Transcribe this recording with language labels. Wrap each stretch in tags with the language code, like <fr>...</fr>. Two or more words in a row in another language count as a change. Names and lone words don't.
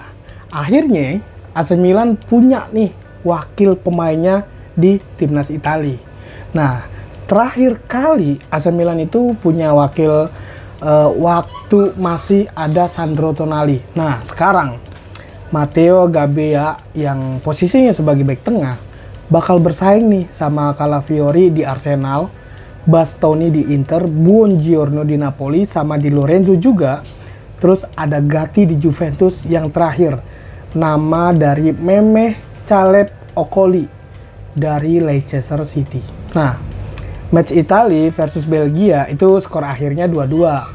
<id>Akhirnya AC Milan punya nih wakil pemainnya di timnas Italia. Nah, terakhir kali AC Milan itu punya wakil waktu masih ada Sandro Tonali. Nah, sekarang Matteo Gabbia yang posisinya sebagai bek tengah bakal bersaing nih sama Calafiori di Arsenal, Bastoni di Inter, Buongiorno di Napoli, sama Di Lorenzo juga. Terus ada Gatti di Juventus yang terakhir. Nama dari Memeh Caleb Okoli dari Leicester City. Nah, match Italia versus Belgia itu skor akhirnya 2-2.</id>